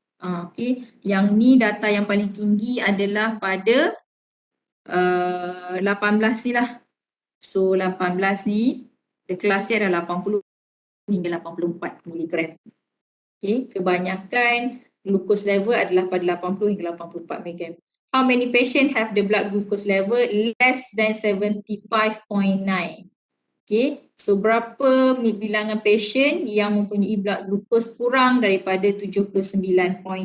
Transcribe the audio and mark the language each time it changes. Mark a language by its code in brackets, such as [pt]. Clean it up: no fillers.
[ms] Okay, yang ni data yang paling tinggi adalah pada 18 ni lah. So 18 ni, the class dia adalah 80 hingga 84 miligram. Okay, kebanyakan glucose level adalah pada 80 hingga 84 miligram. [en] How many patient have the blood glucose level less than 75.9? [ms] Okay, so berapa bilangan patient yang mempunyai blood glucose kurang daripada 79.5?